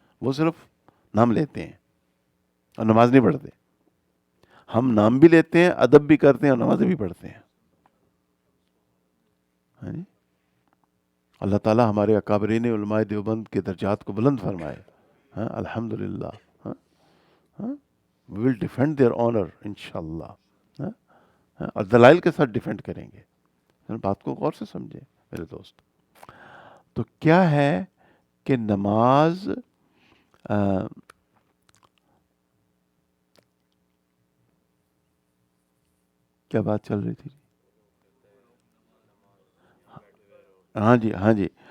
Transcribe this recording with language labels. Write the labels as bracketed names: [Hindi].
[Urdu] وہ صرف نام لیتے ہیں اور نماز نہیں پڑھتے. ہم نام بھی لیتے ہیں، ادب بھی کرتے ہیں اور نمازیں بھی پڑھتے ہیں. ہاں جی، اللہ تعالیٰ ہمارے اکابرین علماء دیوبند کے درجات کو بلند فرمائے. ہاں الحمدللہ. ہاں ہاں، [English] we will defend their honor انشاءاللہ. [Urdu] اور دلائل کے ساتھ ڈیفینڈ کریں گے. بات کو غور سے سمجھیں میرے دوست. تو کیا ہے کہ نماز کیا بات چل رہی تھی؟ ہاں جی ہاں جی.